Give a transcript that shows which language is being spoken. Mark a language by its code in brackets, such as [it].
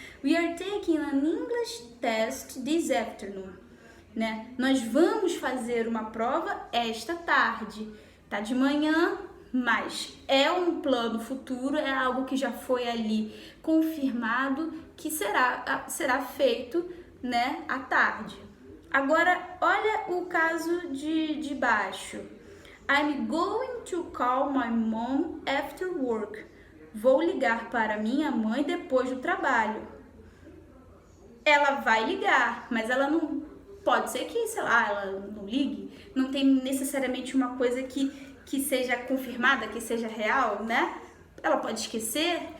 [en] We are taking an English test this afternoon, né? [pt] Nós vamos fazer uma prova esta tarde. Tá de manhã, mas é um plano futuro, é algo que já foi ali confirmado que será feito, né, à tarde. Agora, olha o caso de baixo. [en] I'm going to call my mom after work. [pt] Vou ligar para minha mãe depois do trabalho. Ela vai ligar, mas ela não... Pode ser que, sei lá, ela não ligue. Não tem necessariamente uma coisa que seja confirmada, que seja real, né? Ela pode esquecer.